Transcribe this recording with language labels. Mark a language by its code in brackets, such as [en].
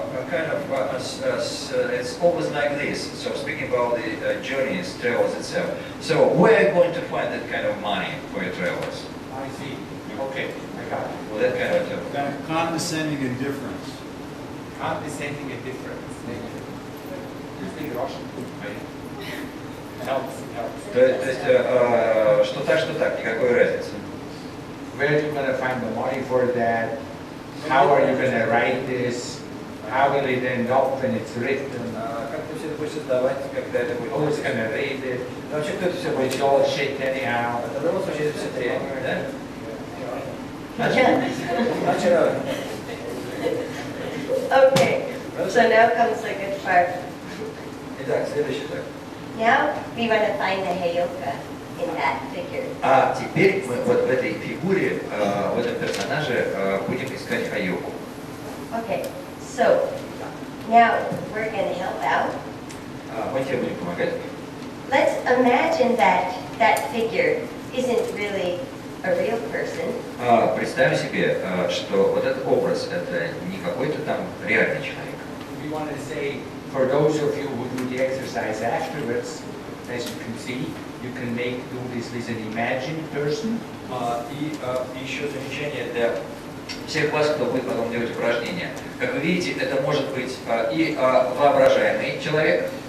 [en] Kind of, it's always like this. So speaking about the journeys, travels itself. So where are you going to find that kind of money for your travels? I see. Okay, I got it. Well, that kind of Kind of condescending indifference. Condescending indifference. You speak Russian? Helps. [ru] То есть, что так, никакой разницы. [en] Where are you going to find the money for that? How are you going to write this? How will it end up when it's written? [ru] Как ты все это будешь создавать, когда это будет? [en] Who's going to read it? [ru] Вообще, кто это все [en] It's [ru] будет [en] all [ru] делать? [en] shit anyhow. [ru] В любом случае, это все тренинг, да? [en] Yeah. [ru] Начали. [en] Okay. So now comes the good part. [ru] Итак, следующий так. [en] Now we want to find the heyoka in that figure. [ru] А теперь мы вот в этой фигуре, в этом персонаже будем искать Хайоку. [en] Okay. So now we're going to help out. [ru] Мы тебе будем помогать. [en] Let's imagine that that figure isn't really a real person. [ru] Представим себе, что вот этот образ это не какой-то там реальный человек. [en] We want to say, for those of you who do the exercise afterwards, as you can see, you can do this with an imagined person. [ru] И еще замечание для всех вас, кто будет потом делать упражнения. Как вы видите, это может быть и воображаемый человек,